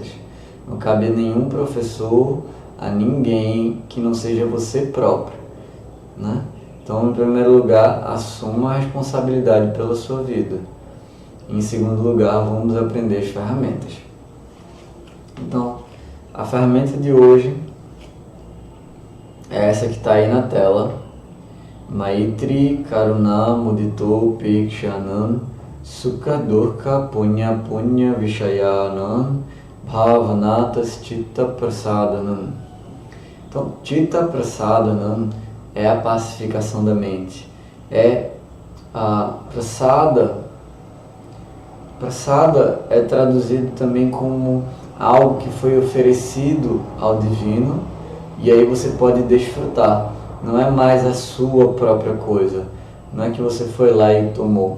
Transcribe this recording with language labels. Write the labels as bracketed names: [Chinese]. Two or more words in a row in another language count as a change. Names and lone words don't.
[Portuguese] Não cabe a nenhum professor, a ninguém que não seja você próprio, né? Então, em primeiro lugar, assuma a responsabilidade pela sua vida. Em segundo lugar, vamos aprender as ferramentas. Então, a ferramenta de hoje é essa que está aí na tela. [Sanskrit] मैत्री करुणा मुदितो पिक्षणान् सुख दुःख पुण्य पुण्य विषयाणां भावनातस् चित्त प्रसादनम्. [Portuguese] Então, [Sanskrit] चित्त प्रसादनम् [Portuguese] é a pacificação da mente. É a prasada. Prasada é traduzido também como algo que foi oferecido ao divino e aí você pode desfrutar. Não é mais a sua própria coisa. Não é que você foi lá e tomou.